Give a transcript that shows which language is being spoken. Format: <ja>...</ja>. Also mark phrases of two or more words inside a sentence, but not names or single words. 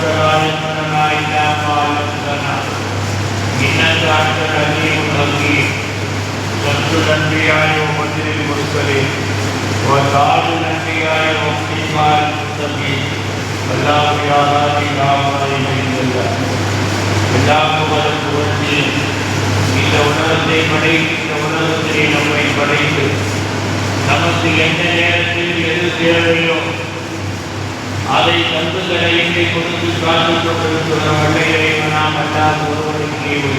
<ar>لا علم لنا إلا ما علمتنا إنك أنت العليم الحكيم شمس الأنبياء وبدر المرسلين وتاج الأنبياء وإمام المتقين الله يا هادي لا إله إلا الله</ar> <ta>எல்லாம் புகழ்ச்சி இந்த உலகத்தை படைத்து இந்த உலகத்திலே நம்மை படைத்து நமக்கு எந்த நேரத்தில் எது தேவையோ அதை தந்து கடையின்றி கொடுத்து காத்துக் கொண்டிருக்கிற வல்லையை நாம் எல்லாம் ஒருவனுக்கு</ta>